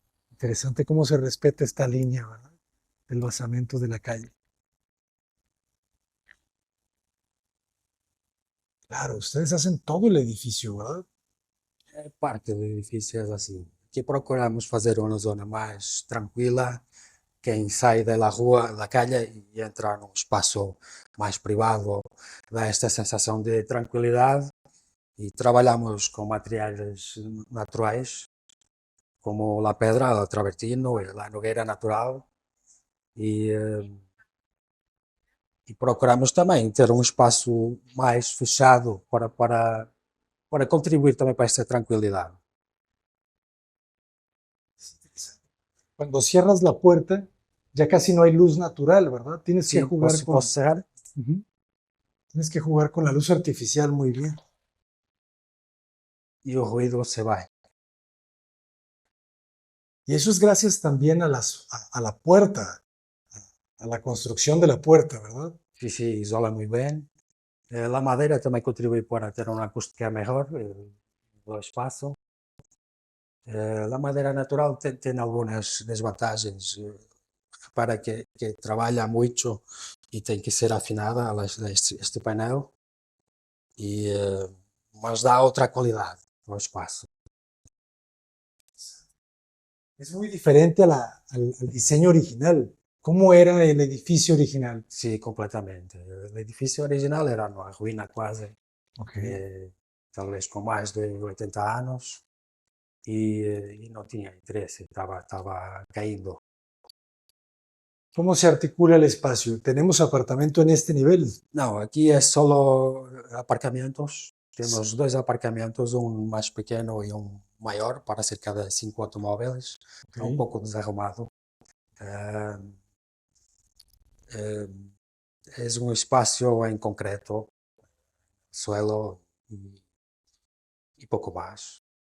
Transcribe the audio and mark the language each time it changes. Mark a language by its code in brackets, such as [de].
[es] Interesante cómo se respeta esta línea, ¿verdad? El basamento de la calle. Claro, ustedes hacen todo el edificio, ¿verdad? [pt] Parte do edifício é assim. Aqui procuramos fazer uma zona mais tranquila. Quem sai da rua, da calle e entra num espaço mais privado dá esta sensação de tranquilidade. E trabalhamos com materiais naturais, como a pedra, o travertino, a nogueira natural. E procuramos também ter um espaço mais fechado para contribuir também para esta tranquilidade. [es] Cuando cierras la puerta, ya casi no hay luz natural, ¿verdad? Tienes que jugar con... Tienes que jugar con la luz artificial muy bien. Y el ruido se va. Y eso es gracias también a la puerta, a la construcción de la puerta, ¿verdad? Sí, sí, isola muy bien. La madera [pt] também contribui para ter uma acústica melhor do espaço. A madeira natural tem algumas desvantagens. Repara que trabalha muito e tem que ser afinada este painel, mas dá outra qualidade ao espaço. [es] Es muy diferente al diseño original. ¿Cómo era el edificio original? Sí, completamente. El edificio original [pt] era uma ruína quase, talvez com mais de 80 anos, e não tinha interesse, estava caindo. [es] ¿Cómo se articula el espacio? ¿Tenemos apartamento en este nivel? [pt] Não, aqui é só aparcamentos. Temos dois aparcamentos, um mais pequeno e um maior, para cerca de 5 automóveis. É um Ok. pouco desarrumado. Ah, eh, é um espaço em concreto, suelo e pouco mais.